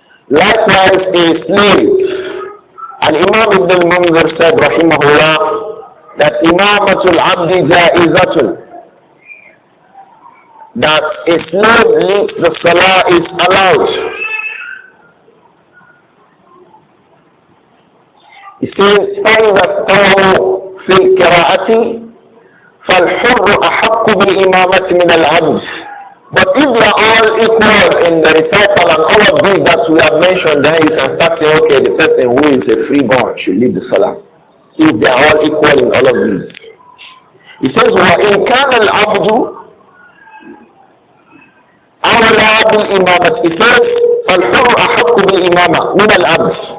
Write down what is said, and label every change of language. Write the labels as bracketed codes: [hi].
[en] Likewise, a slave. And Imam Ibn al-Munzir said, rahimahullah, that [ar] imamatul abdi jaizatun, [en] that a slave leads the salah is allowed. He says, [ar] فَإِذَا اسْتَوَوْا فِي الْقِرَاءَةِ فَالْحُرُّ أَحَقُّ بِالْإِمَامَةِ مِنَ الْعَبْدِ. [en] But if they are all equal in the recital and all of these that we have mentioned, then you can start saying, okay, the person who is a freeborn should lead the salah. If they are all equal in all of these. He says, [ar] وَإِنْ كَانَ الْعَبْدُ أَوْلَى بِالْإِمَامَةِ. [en] He says, [ar] فَالْحُرُّ أَحَقُّ بِالْإِمَامَةِ مِنَ الْعَبْدِ.